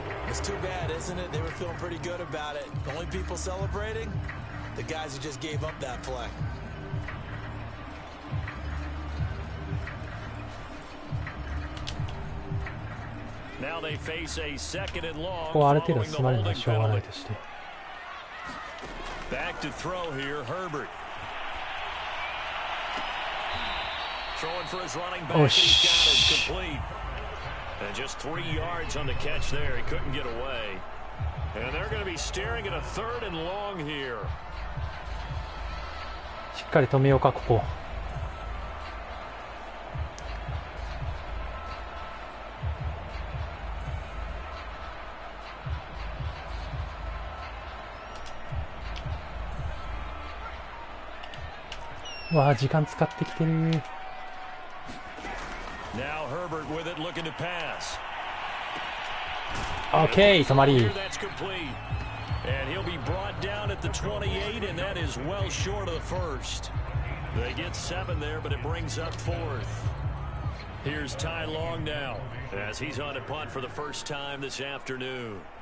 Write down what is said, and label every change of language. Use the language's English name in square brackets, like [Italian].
[English] It's too bad, isn't it? They were feeling pretty good about it. The only people celebrating, the guys who just gave up that play. Now they face a 2nd and long. [Japanese] ここはある程度進まれるのはしょうがないとして。 [English] Back to throw here, Herbert. Throwing for his running back. He's got it complete. And just 3 yards on the catch there. He couldn't get away. And they're going to be staring at a 3rd and long here. [Japanese] しっかり止めようか、ここ。わあ、時間使ってきてる。 [English] Now Herbert with it, looking to pass. [Japanese] Okay, 止まり。 [English] That's complete. And he'll be brought down at the 28, and that is well short of the first. They get 7 there, but it brings up 4th. Here's Ty Long now, as he's on a punt for the first time this afternoon.